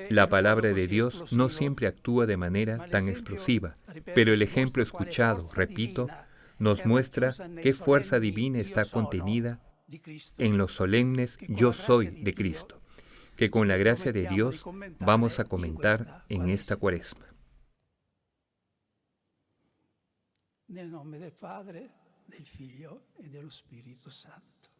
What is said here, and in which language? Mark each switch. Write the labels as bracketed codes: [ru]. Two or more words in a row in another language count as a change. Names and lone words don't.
[es] La palabra de Dios no siempre actúa de manera tan explosiva, pero el ejemplo escuchado, repito, nos muestra qué fuerza divina está contenida en los solemnes yo soy de Cristo, que con la gracia de Dios vamos a comentar en esta Cuaresma. [it] Nel nome del Padre, del Figlio e dello Spirito Santo.